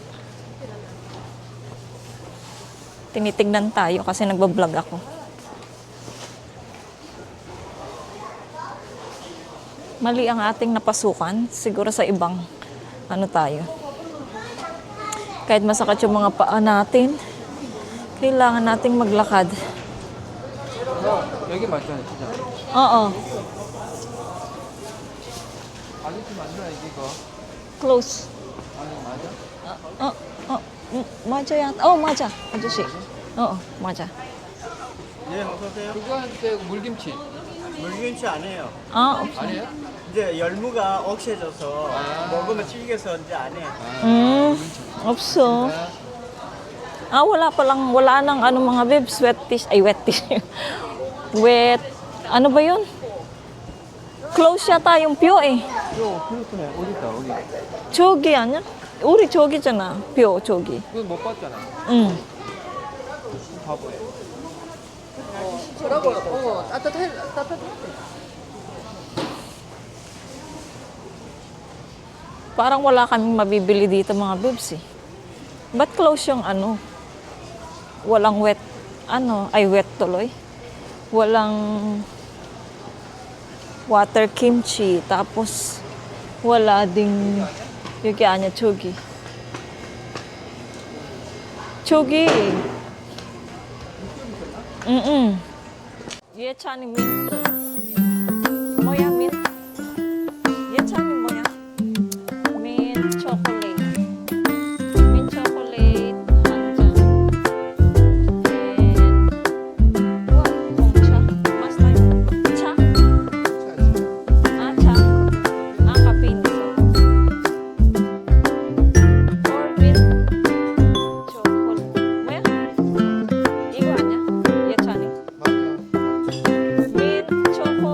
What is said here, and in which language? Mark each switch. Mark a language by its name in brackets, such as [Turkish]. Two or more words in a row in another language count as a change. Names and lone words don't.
[Filipino] Tinitignan tayo kasi nagbablog ako. Mali ang ating napasukan. Siguro sa ibang tayo. Kahit masakit yung mga paa natin, kailangan nating maglakad. [Korean] 여기 맞잖아, 진짜. [Filipino] Oo. [Korean] 아저씨 맞나 이거? [English] Close. [Korean] 아니 맞아? 맞아 yata. 맞아. 아저씨. 맞아. 네, 어서 오세요. 그거한테 물김치. 물김치 아니에요. 아니에요? 이제 열무가 억세져서 먹으면 질겨서 이제 안 해요. 없어. [Filipino] wala nang mga bibs, [English] wet tissue. [Filipino] Ano ba yun? Close yata yung pyo eh. [Korean] 이거 필리핀에 어디 있다 어디? 저기 아니야? 우리 저기잖아. pyo 저기. 그건 못 봤잖아. 응. 바보야. 저라고 따뜻해. [Filipino] Parang wala kaming mabibili dito mga bibs eh. Ba't close yung walang wet, wet tuloy. Walang water kimchi, tapos wala ding [Korean] 여기 아니야, 저기. 예찬이 민트. 뭐야, 민트? 예찬이 뭐야? [English] mint chocolate. Mint chocolate [Korean] 한 잔. And 홍차. Master. 차? 차. 카페인 있어. [English] Or mint chocolate. [Korean] 뭐야? 이거 아니야? 예찬이. 맞아. [English] mint chocolate.